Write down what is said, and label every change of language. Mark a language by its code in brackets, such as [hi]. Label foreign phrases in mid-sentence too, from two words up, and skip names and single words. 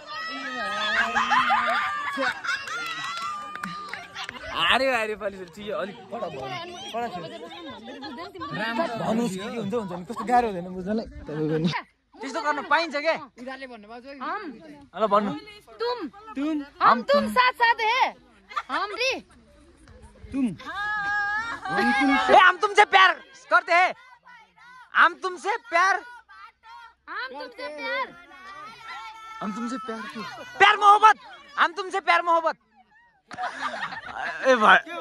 [ne] अरे अरे पालि चाहिँ अलिक पढा भन्नुहोस् के हुन्छ हुन्छ नि कस्तो गाह्रो हुँदैन बुझ्नलाई तपाईँको नि त्यस्तो गर्न पाइन्छ के ल भन्नु [hi] हम तुम साथ साथ है हम री तुम ए हम तुमसे प्यार करते हैं हम तुमसे प्यार प्यार मोहब्बत हम तुमसे प्यार मोहब्बत ए भाइ